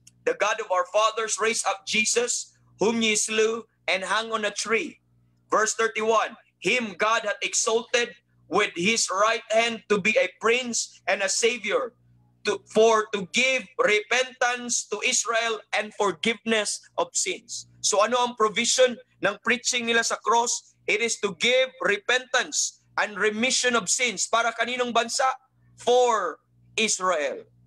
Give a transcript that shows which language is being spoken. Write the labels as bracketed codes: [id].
[en] The God of our fathers raised up Jesus, whom ye slew and hung on a tree. Verse 31. Him God hath exalted with his right hand to be a prince and a savior, to give repentance to Israel and forgiveness of sins. [tl] So ano ang provision ng preaching nila sa cross? [en] It is to give repentance and remission of sins. [tl] Para kaninong bansa? [en] For Israel.